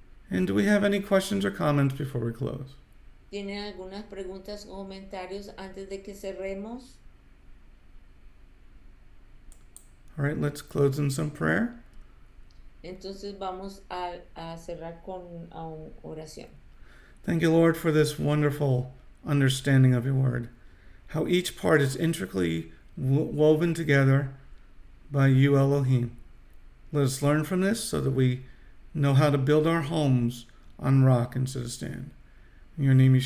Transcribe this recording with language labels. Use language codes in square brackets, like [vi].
[en] And do we have any questions or comments before we close? [es] ¿Tienen algunas preguntas o comentarios antes de que cerremos? [en] All right, let's close in some prayer. [es] Entonces vamos a cerrar con una oración. [en] Thank you, Lord, for this wonderful understanding of your word. How each part is intricately woven together by you, Elohim. Let us learn from this so that we know how to build our homes on rock instead of sand. In your name, Yeshua.